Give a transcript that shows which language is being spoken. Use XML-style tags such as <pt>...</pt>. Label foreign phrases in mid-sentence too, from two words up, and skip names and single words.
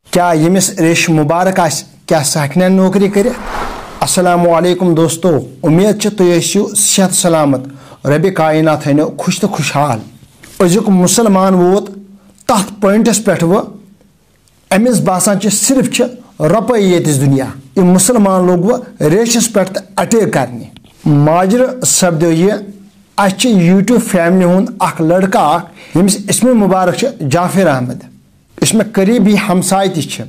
<ks>کیا یمس ریش مبارک آس کیا سہ ہیکہ نوکری کر؟ السلام علیکم دوستو، امید چھ تُہۍ ٲسِو صحت سلامت، ربِ کائنات تھٲینو خوش تو خوشحال۔ أزیُک مسلمان ووت تتھ پوینٹس پٮ۪ٹھ أمِس باسان چھ صرف چھ رۄپے ییتِس دنیا، یہ مسلمان لوگ ریشس پٮ۪ٹھ تہٕ اٹیک کرنہِ۔ ماجرٕ سپدیو یہ اَسہِ چھِ</ks> <en>YouTube family</en> <ks>ہُنٛد اکھ لڑکہ اکھ ییٚمِس اسمِ مبارک چھِ جعفر احمد، یُس مےٚ قریٖبی ہمساے تہِ چھِ۔</ks>